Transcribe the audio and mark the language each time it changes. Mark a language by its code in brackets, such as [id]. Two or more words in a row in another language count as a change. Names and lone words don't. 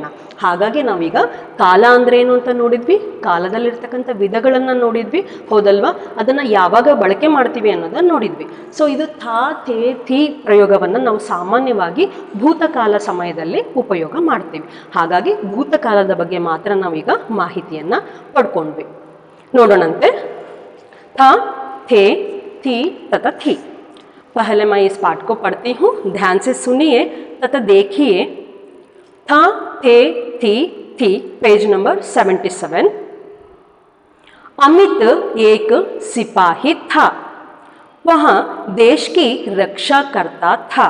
[kn] ಹಾಗಾಗಿ ನಾವೀಗ ಕಾಲ ಅಂದ್ರೆ ಏನು ಅಂತ ನೋಡಿದ್ವಿ, ಕಾಲದಲ್ಲಿರ್ತಕ್ಕಂಥ ವಿಧಗಳನ್ನು ನೋಡಿದ್ವಿ, ಹೌದಲ್ವಾ? ಅದನ್ನು ಯಾವಾಗ ಬಳಕೆ ಮಾಡ್ತೀವಿ ಅನ್ನೋದನ್ನು ನೋಡಿದ್ವಿ. ಸೊ ಇದು [hi] था थे थी [kn] ಪ್ರಯೋಗವನ್ನು ನಾವು ಸಾಮಾನ್ಯವಾಗಿ ಭೂತಕಾಲ ಸಮಯದಲ್ಲಿ ಉಪಯೋಗ ಮಾಡ್ತೀವಿ. ಹಾಗಾಗಿ ಭೂತಕಾಲದ ಬಗ್ಗೆ ಮಾತ್ರ ನಾವೀಗ ಮಾಹಿತಿಯನ್ನು ಪಡ್ಕೊಂಡ್ವಿ. ನೋಡೋಣಂತೆ. [hi] था, थे, थी तथा थी. पहले मैं इस पाठ को पढ़ती हूँ, ध्यान से सुनिए तथा देखिए. था, थे, थी, थी, पेज नंबर 77. अमित एक सिपाही था, वह देश की रक्षा करता था.